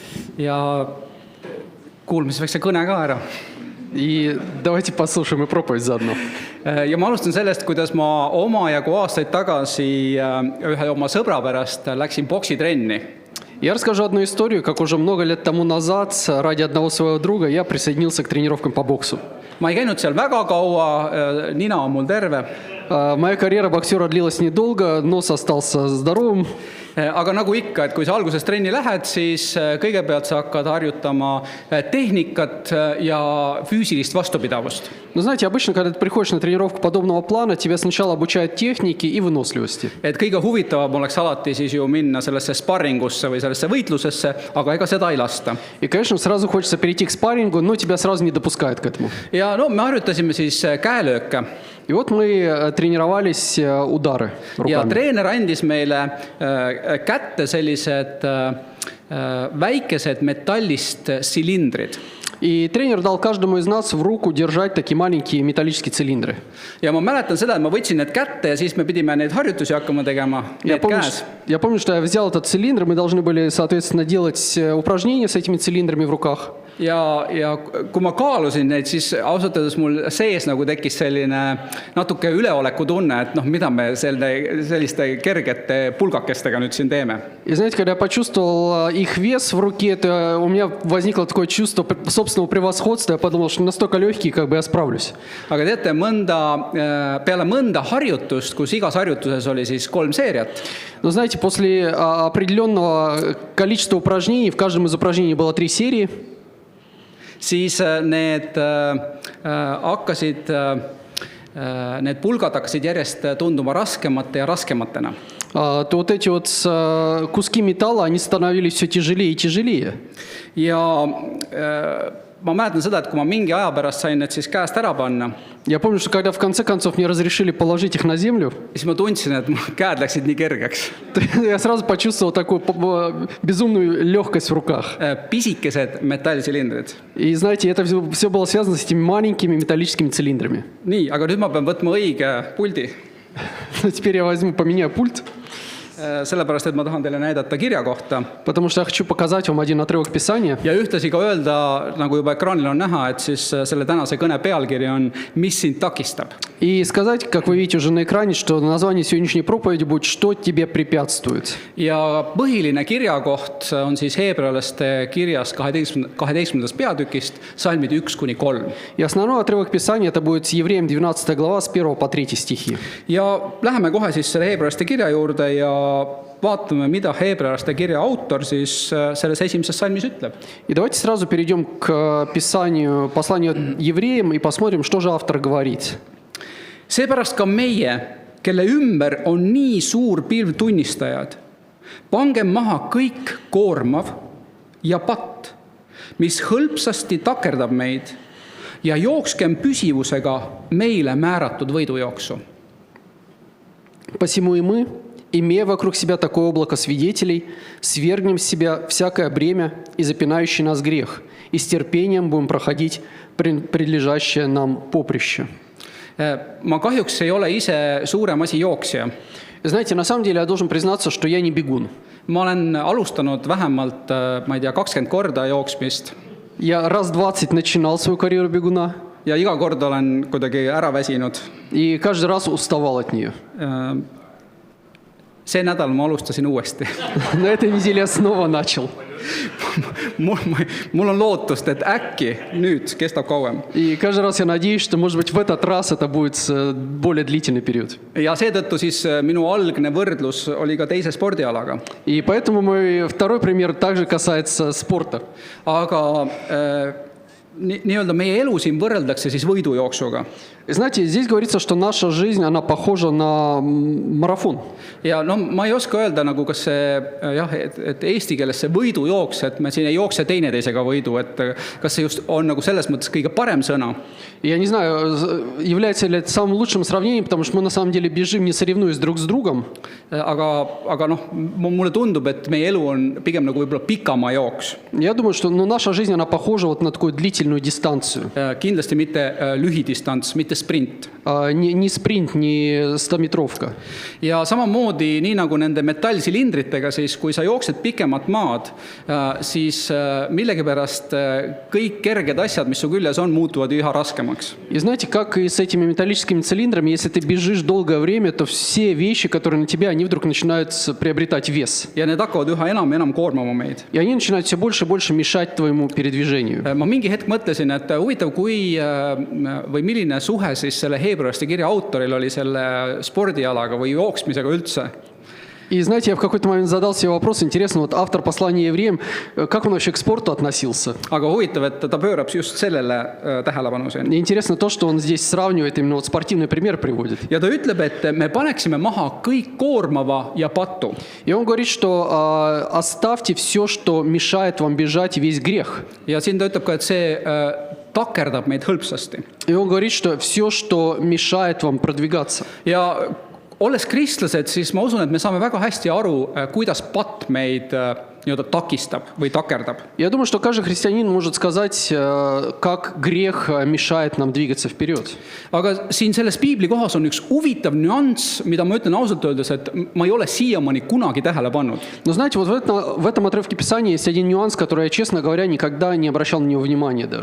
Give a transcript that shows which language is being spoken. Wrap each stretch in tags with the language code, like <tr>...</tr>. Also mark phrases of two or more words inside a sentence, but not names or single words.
<et>Ja kuulme siis väikse kõne ka ära.</et> <ru>И давайте послушаем и проповедь заодно.</ru> <et>Ja ma alustan sellest, kuidas ma omajagu aastaid tagasi ühe oma sõbra pärast läksin boksitrenni.</et> <ru>Я расскажу одну историю, как уже много лет тому назад ради одного своего друга я присоединился к тренировкам по боксу.</ru> <et>Ma ei käinud seal väga kaua, nina on mul terve.</et> <ru>Моя карьера боксера длилась недолго, нос остался здоровым.</ru> <et>Aga nagu ikka, et kui sa alguses trenni lähed, siis kõigepealt sa hakkad harjutama tehnikat ja füüsilist vastupidavust.</et> <ru>Но знаете, обычно, когда ты приходишь на тренировку подобного плана, тебя сначала обучают технике и выносливости.</ru> <et>Et kõige huvitavam oleks alati siis ju minna sellesse sparringusse või sellesse võitlusesse, aga ega seda ei lasta.</et> <ru>И, конечно, сразу хочется перейти к спаррингу, но тебя сразу не допускают к этому.</ru> <et>Ja no, me harjutasime siis käelööke.</et> <ru>И вот мы тренировались удары руками.</ru> <et>Ja treener andis meile kätte sellised väikesed metallist silindrid.</et> <ru>И тренер дал каждому из нас в руку держать такие маленькие металлические цилиндры.</ru> <et>Ja ma mäletan seda, et ma võtsin need kätte ja siis me pidime neid harjutusi hakkama tegema need käes.</et> <ru>Я помню, что я взял этот цилиндр, мы должны были, соответственно, делать упражнения с этими цилиндрами в руках.</ru> <et>ja kui ma kaalusin neid, siis ausalt öeldes mul sees nagu tekkis selline natuke üleoleku tunne, et mida me selliste kergete pulgakestega nüüd siin teeme.</et> <ru>И знаете, когда я почувствовал их вес в руке, то у меня возникло такое чувство собственного превосходства. Я подумал, что настолько легкие, как бы я справлюсь.</ru> <et>Aga teate, peale mõnda harjutust, kus igas harjutuses oli siis 3 seeriat,</et> <ru>Но знаете, после определенного количества упражнений, в каждом из упражнений было 3 серии,</ru> <et>siis need pulgad hakkasid järjest tunduma raskemate ja raskematena.</et> <ru>то вот эти вот куски металла, они становились все тяжелее и тяжелее.</ru> <et>Ja ma mäletan seda, et kui ma mingi aja pärast sain need siis käest ära panna,</et> <ru>Я помню, что когда в конце концов мне разрешили положить их на землю,</ru> <et>siis ma tundsin, et mu käed läksid nii kergeks.</et> <ru>я сразу почувствовал такую безумную легкость в руках.</ru> <et>Pisikesed metallsilindrid.</et> <ru>И знаете, это все было связано с этими маленькими металлическими цилиндрами.</ru> <et>Nii, aga nüüd ma pean võtma õige puldi.</et> <ru>Но теперь я поменяю пульт,</ru> <et>Sellepärast, et ma tahan teile näidata kirja kohta.</et> <ru>потому что я хочу показать вам один отрывок Писания.</ru> <et>Ja ühtlasi ka öelda, nagu juba ekraanil on näha, et siis selle tänase kõne pealkiri on Mis sind takistab?</et> <ru>И сказать, как вы видите уже на экране, что название сегодняшней проповеди будет «Что тебе препятствует?».</ru> <et>Ja põhiline kirjakoht on siis Heebrealaste kirjas 12. peatükist, salmid 1-3.</et> <ru>И основной отрывок Писания это будет Евреям 12 глава с 1 по 3 стихи.</ru> <et>Ja läheme kohe siis selle Heebrealaste kirja juurde ja vaatame, mida Heebrealaste kirja autor siis selles esimeses salmis ütleb.</et> <ru>И давайте сразу перейдем к Писанию, посланию евреям и посмотрим, что же автор говорит.</ru> <et>Seepärast ka meie, kelle ümber on nii suur pilv tunnistajad, pangem maha kõik koormav ja patt, mis hõlpsasti takerdab meid ja jookskem püsivusega meile määratud võidujooksu.</et> <ru>Посему и мы, имея вокруг себя такое облако свидетелей, свергнем с себя всякое бремя и запинающий нас грех, и с терпением будем проходить предлежащее нам поприще.</ru> <et>Ma kahjuks ei ole ise suurem asi jooksja.</et> <ru>Знаете, на самом деле я должен признаться, что я не бегун.</ru> <et>Ma olen alustanud vähemalt, ma ei tea, 20 korda jooksmist.</et> <ru>Я раз 20 начинал свою карьеру бегуна.</ru> <et>Ja iga kord olen kuidagi ära väsinud.</et> <ru>И каждый раз уставал от нее.</ru> <et>See nädal ma alustasin uuesti.</et> <ru>На этой неделе я снова начал.</ru> <et>Mul on lootust, et äkki nüüd kestab kauem.</et> <ru>И каждый раз я надеюсь, что, может быть, в этот раз это будет более длительный период.</ru> <et>Ja seetõttu siis minu algne võrdlus oli ka teise spordialaga.</et> <ru>И поэтому мой второй пример также касается спорта.</ru> <et>Aga nii-öelda meie elu siin võrreldakse siis võidujooksuga.</et> <ru>Знаете, здесь говорится, что наша жизнь, она похожа на марафон.</ru> <et>Ja ma ei oska öelda, nagu kas see, et eesti keeles see võidujooks, et me siin ei jookse teineteisega võidu, et kas see just on nagu selles mõttes kõige parem sõna.</et> <ru>Я не знаю, является ли это самым лучшим сравнением, потому что мы на самом деле бежим, не соревнуясь друг с другом.</ru> <et>Aga mulle tundub, et meie elu on pigem nagu võib-olla pikama jooks.</et> <ru>Я думаю, что наша жизнь, она похожа вот на такую длительную дистанцию.</ru> <et>Kindlasti mitte lühidistants, mitte sprint.</et> <ru>Не спринт, не 100-метровка.</ru> <et>Ja samamoodi, nii nagu nende metallsilindritega, siis kui sa jooksed pikemat maad, siis millegipärast kõik kerged asjad, mis su küljes on, muutuvad üha raskemaks.</et> <ru>И знаете, как и с этими металлическими цилиндрами, если ты бежишь долгое время, то все вещи, которые на тебя, они вдруг начинают приобретать вес.</ru> <et>Ja need hakkavad üha enam ja enam koormama meid.</et> <ru>И они начинают все больше и больше мешать твоему передвижению.</ru> <et>Ma mingi hetk mõtlesin, et huvitav, või milline suhe siis selle Heebrealaste kirja autoril oli selle spordialaga või jooksmisega üldse.</et> <ru>И знаете, я в какой-то момент задал себе вопрос, интересно, вот автор послания евреям, как он вообще к спорту относился?</ru> <et>Aga huvitav, et ta pöörab just sellele tähelepanu siin.</et> <ru>И интересно то, что он здесь сравнивает, именно вот спортивный пример приводит.</ru> <et>Ja ta ütleb, et me paneksime maha kõik koormava ja patu.</et> <ru>И он говорит, что оставьте все, что мешает вам бежать, весь грех.</ru> <et>Ja siin ta ütleb ka, et see takerdab meid hõlpsasti.</et> <ru>И он говорит, что все, что мешает вам продвигаться.</ru> <et>Ja olles kristlased, siis ma usun, et me saame väga hästi aru, kuidas patt meid nii-öelda takistab või takerdab.</et> <ru>Я думаю, что каждый христианин может сказать, как грех мешает нам двигаться вперед.</ru> <et>Aga siin selles piibli kohas on üks huvitav nüanss, mida ma ütlen ausalt öeldes, et ma ei ole siiamaani kunagi tähele pannud.</et> <ru>Но знаете, вот в этом отрывке Писания есть один нюанс, который я, честно говоря, никогда не обращал на него внимания даже.</ru>